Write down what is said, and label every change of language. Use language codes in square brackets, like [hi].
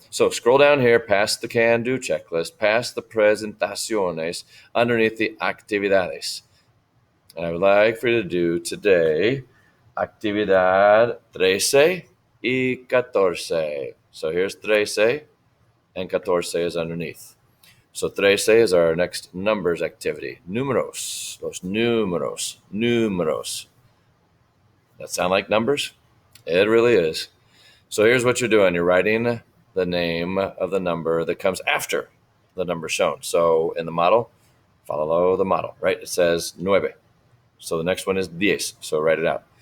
[en] So scroll down here past the can-do checklist, past the presentaciones, underneath the actividades. And I would like for you to do today [es] actividad 13 y 14. [en] So here's 13 and 14 is underneath. So 13 is our next numbers activity. [es] Números, los números, números. [en] That sound like numbers? It really is. So here's what you're doing. You're writing the name of the number that comes after the number shown. So in the model, follow the model, right? It says 9. So the next one is 10. So write it out.